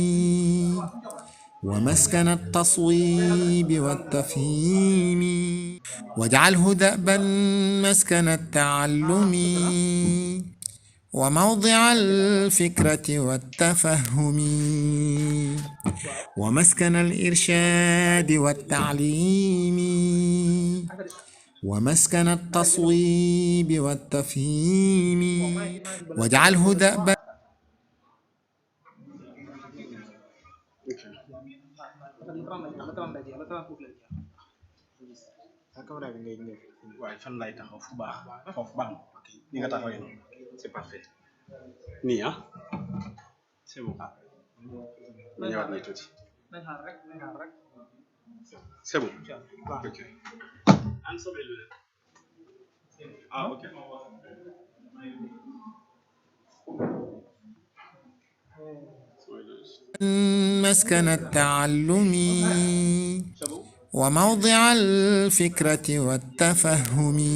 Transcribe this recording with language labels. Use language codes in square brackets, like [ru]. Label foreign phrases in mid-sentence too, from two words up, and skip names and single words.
[ar] ومسكن التصويب والتفهيم واجعله دأبا مسكن التعلم وموضع الفكرة والتفهم ومسكن الإرشاد والتعليم ومسكن التصويب والتفهيم واجعله دأبا [wo] waaye fan lay taxaw fu baax foofu baax na ok ni nga taxawee noonu [fr] c'est parfait [wo] nii ah [fr] c'est bon [wo] ma ñëwaat nii tuuti [fr] c'est bon [wo] ok ah ok [ar] مسكن التعلم وموضع الفكرة والتفهم